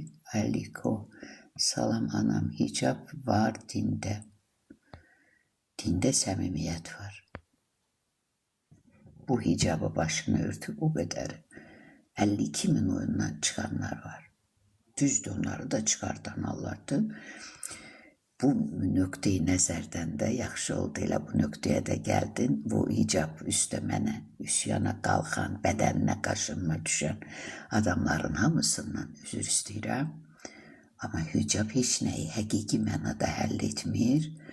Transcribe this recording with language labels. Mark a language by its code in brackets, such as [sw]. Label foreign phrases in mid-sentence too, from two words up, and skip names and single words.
[tr] Aliko, [az] salam anam, [tr] hicap var dinde. Dinde samimiyet var. Bu hicabı başını örtüp o kadar 52 bin oyundan çıkanlar var. Düzdür, onları da çıkartan Allah'tır. [az] Bu nöqteyi nəzərdən də yaxşı oldu, elə bu nöqtəyə də gəldin. Bu hicab üstəmənə, üsyana qalxan, bədəninə qaşınma düşən adamların hamısından üzr istəyirəm. Amma hicab heç nəyi həqiqi mənada həll etmir.